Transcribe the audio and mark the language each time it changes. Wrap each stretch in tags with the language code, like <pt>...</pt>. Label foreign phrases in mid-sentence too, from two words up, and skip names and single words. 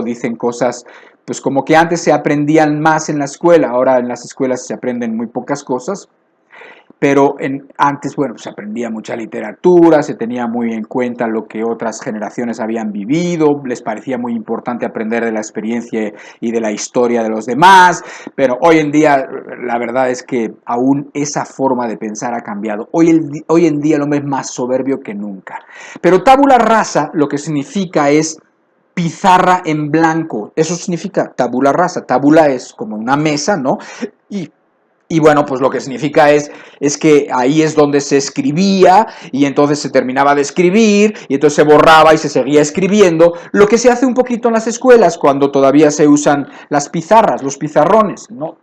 <es>dicen cosas, pues como que antes se aprendían más en la escuela, ahora en las escuelas se aprenden muy pocas cosas, pero antes, bueno, se aprendía mucha literatura, se tenía muy en cuenta lo que otras generaciones habían vivido, les parecía muy importante aprender de la experiencia y de la historia de los demás, pero hoy en día la verdad es que aún esa forma de pensar ha cambiado. Hoy en día el hombre es más soberbio que nunca. Pero</es> <la>tabula rasa</la> <es>lo que significa es pizarra en blanco, eso significa</es> <la>tabula rasa.</la> <es>Tabula es como una mesa, ¿no? Y Y bueno, pues lo que significa es que ahí es donde se escribía y entonces se terminaba de escribir y entonces se borraba y se seguía escribiendo, lo que se hace un poquito en las escuelas cuando todavía se usan las pizarras, los pizarrones, ¿no?</es>